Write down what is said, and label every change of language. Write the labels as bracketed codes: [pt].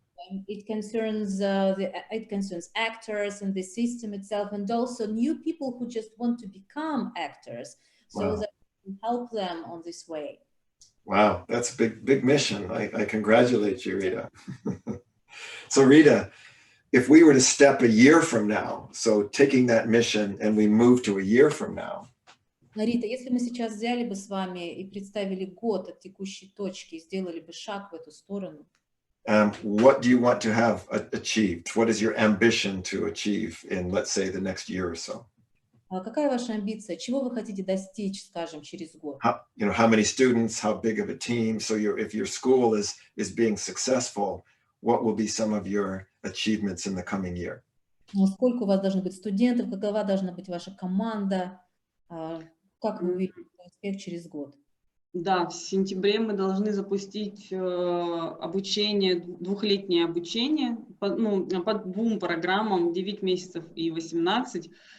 [en] So, it concerns actors and the system itself, and also new people who just want to become actors, so that we can help them on this way. Wow, that's a big mission. I congratulate you, Rita. So Rita, if we were to step a year from now, so taking that mission and we move to a year from now. [ru] Рита, если мы сейчас взяли бы с вами и представили год от текущей точки и сделали бы шаг в эту сторону. [en] What do you want to have achieved? What is your ambition to achieve in, let's say, the next year or so? [ru] Какая ваша амбиция? Чего вы хотите достичь, скажем, через год? [en] How many students? How big of a team? So if your school is being successful, what will be some of your achievements in the coming year? [ru] Сколько у вас должно быть студентов? Какова должна быть ваша команда? Как вы увидите успех через год? Да, в сентябре мы должны запустить обучение, двухлетнее обучение по 2 программам, 9 месяцев и 18.